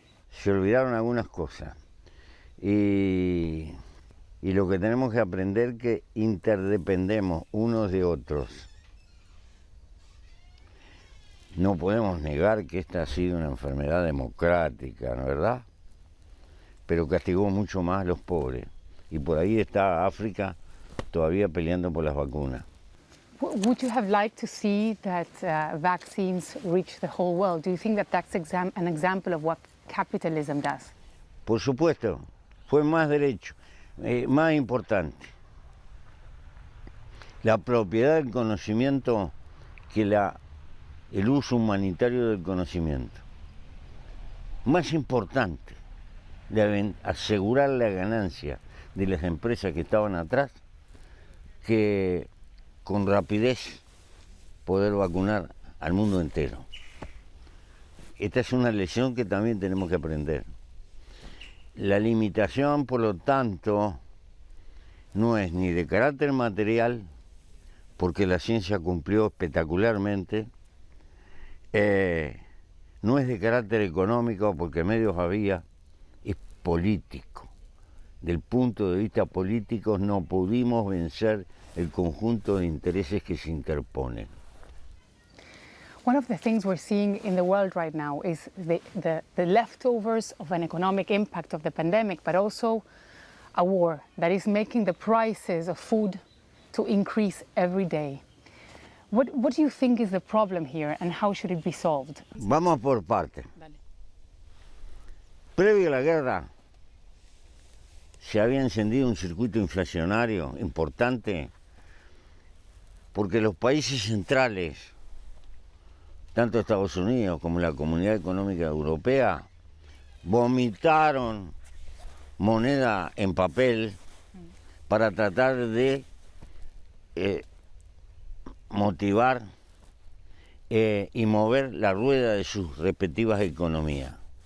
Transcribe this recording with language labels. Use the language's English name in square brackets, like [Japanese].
[Spanish] Se olvidaron algunas cosas. Y lo que tenemos que aprender es que interdependemos unos de otros. No podemos negar que esta ha sido una enfermedad democrática, ¿no es verdad? Pero castigó mucho más a los pobres. Y por ahí está África todavía peleando por las vacunas. [English] Would you have liked to see that vaccines reach the whole world? Do you think that that's an example of what capitalism does? [Spanish] Por supuesto, fue más derecho, más importante. La propiedad del conocimiento que el uso humanitario del conocimiento. Más importante, asegurar la ganancia de las empresas que estaban atrás que con rapidez poder vacunar al mundo entero. Esta es una lección que también tenemos que aprender. La limitación, por lo tanto, no es ni de carácter material, porque la ciencia cumplió espectacularmente, no es de carácter económico, porque medios había, es político. Del punto de vista político no pudimos vencer el conjunto de intereses que se interponen. [English] One of the things we're seeing in the world right now is the leftovers of an economic impact of the pandemic, but also a war that is making the prices of food to increase every day. What do you think is the problem here and how should it be solved? [Spanish] Vamos por partes. Previo a la guerra se había encendido un circuito inflacionario importante porque los países centrales, tanto Estados Unidos como la Comunidad Económica Europea, vomitaron moneda en papel para tratar de motivar y mover la rueda de sus respectivas economías.